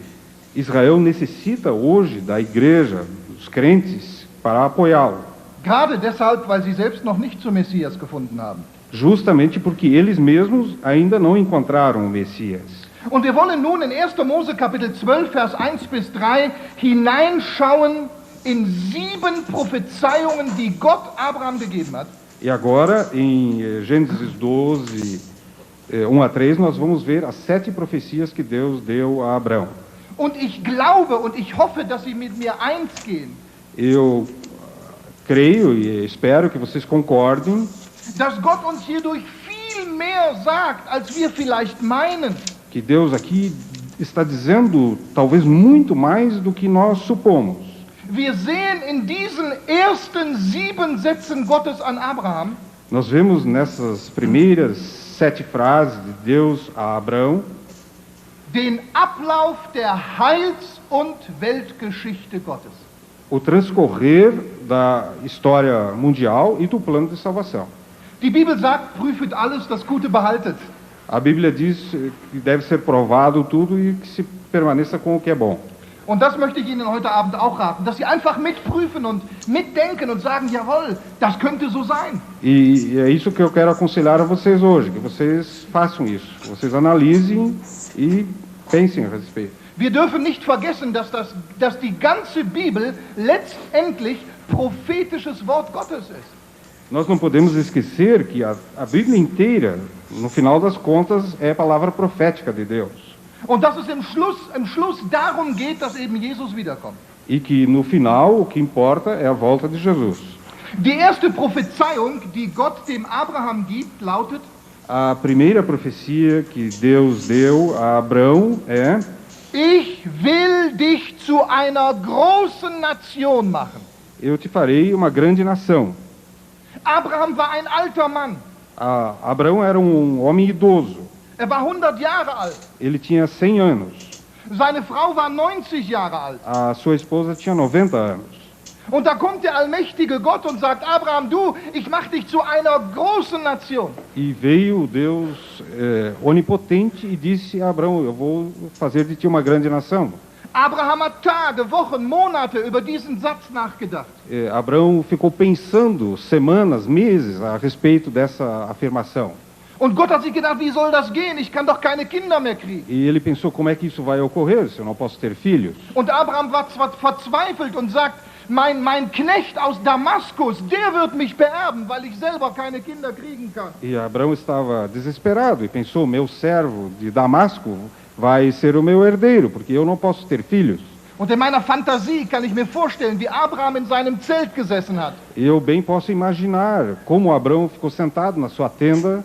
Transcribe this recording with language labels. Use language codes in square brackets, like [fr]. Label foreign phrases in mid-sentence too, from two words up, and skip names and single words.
[pt] Israel necessita hoje da igreja, dos crentes, para apoiá-lo. [de] Gerade deshalb, weil sie selbst noch nicht zu Messias gefunden haben. [pt] Justamente porque eles mesmos ainda não encontraram o Messias. [de] Und wir wollen nun in 1. Mose Kapitel 12, Vers 1 bis 3 hineinschauen in 7 Prophezeiungen, die Gott Abraham gegeben hat. [pt] E agora, em Gênesis 12, 1 a 3, nós vamos ver as 7 profecias que Deus deu a Abraão. [de] Und ich glaube und ich hoffe, dass Sie mit mir eins gehen, [pt] Eu creio e espero que vocês concordem [de] dass Gott uns hierdurch viel mehr sagt, als wir vielleicht meinen. [pt] que Deus aqui está dizendo talvez muito mais do que nós supomos. [de] Wir sehen in diesen ersten 7 Sätzen Gottes an Abraham, [pt] Nós vemos nessas primeiras 7 frases de Deus a Abraão [de] den Ablauf der Heils- und Weltgeschichte Gottes. [pt] o transcorrer da história mundial e do plano de salvação. [de] Die Bibel sagt, prüfet alles, das Gute behaltet. [pt] A Bíblia diz que deve ser provado tudo e que se permaneça com o que é bom. [de] Und das möchte ich Ihnen heute Abend auch raten, dass Sie einfach mitprüfen und mitdenken und sagen, jawohl, das könnte so sein. [pt] E é isso que eu quero aconselhar a vocês hoje, que vocês façam isso. Vocês analisem e pensem a respeito. [de] Wir dürfen nicht vergessen, dass die ganze Bibel letztendlich prophetisches Wort Gottes ist. [pt] Nós não podemos esquecer que a Bíblia inteira, no final das contas, é a palavra profética de Deus. [de] Und dass es im Schluss darum geht, dass eben Jesus wiederkommt. [pt] E que no final o que importa é a volta de Jesus. [de] Die erste Prophezeiung, die Gott dem Abraham gibt, lautet: [pt] A primeira profecia que Deus deu a Abraão é: [de] Ich will dich zu einer großen Nation machen. [pt] eu te farei uma grande nação. [de] Abraham war ein alter Mann. [pt] Abraão era um homem idoso. [de] Er war 100 Jahre alt. [pt] Ele tinha 100 anos. [de] Seine Frau war 90 Jahre alt. [pt] A sua esposa tinha 90 anos. [de] Und da kommt der allmächtige Gott und sagt, Abraham, du, ich mache dich zu einer großen Nation. [pt] E veio o Deus onipotente e disse a Abraão: eu vou fazer de ti uma grande nação. [de] Abraham hat Tage, Wochen, Monate über diesen Satz nachgedacht. [pt] Abraão ficou pensando semanas, meses a respeito dessa afirmação. [de] Und Gott hat sich gedacht, wie soll das gehen? Ich kann doch keine Kinder mehr kriegen. [pt] E ele pensou: como é que isso vai ocorrer se eu não posso ter filhos? [de] Und Abraham war zwar verzweifelt und sagt, mein Knecht aus Damaskus, der wird mich beerben, weil ich selber keine Kinder kriegen kann. [pt] E Abraão estava desesperado e pensou: meu servo de Damasco vai ser o meu herdeiro, porque eu não posso ter filhos. [de] Und in meiner Fantasie kann ich mir vorstellen, wie Abraham in seinem Zelt gesessen hat. [pt] Eu bem posso imaginar como Abraão ficou sentado na sua tenda.